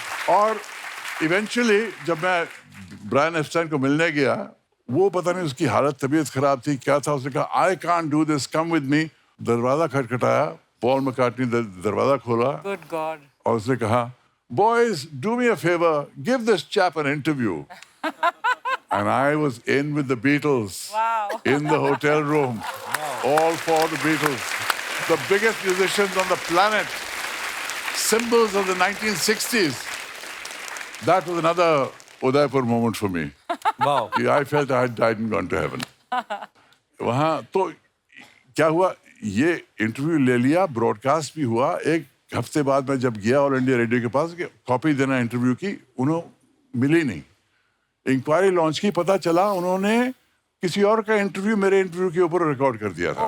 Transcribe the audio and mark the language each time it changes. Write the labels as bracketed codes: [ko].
[hi] और इवेंचुअली जब मैं ब्रायन एप्स्टाइन को मिलने गया, वो पता नहीं उसकी हालत, तबीयत खराब थी, क्या था, उसने कहा [en] I can't do this, come with me. [hi] दरवाजा खटखटाया, पॉल मैकार्टनी दरवाजा खोला। [en] Good God. [hi] और उसने कहा [en] Boys do me a favour, give this chap an interview. And I was in with the Beatles. Wow. In the hotel room. All for the Beatles. The biggest musicians on the planet. Symbols of the 1960s. That was another Udaipur moment for me. Wow. I felt I had died and gone to heaven. [hi] वहाँ तो क्या हुआ, ये interview ले लिया, broadcast भी हुआ। एक हफ्ते बाद मैं जब गया ऑल इंडिया रेडियो के पास कॉपी देना इंटरव्यू की, उन्होंने मिली नहीं। इंक्वायरी लॉन्च की, पता चला उन्होंने किसी और का इंटरव्यू मेरे इंटरव्यू के ऊपर रिकॉर्ड कर दिया था।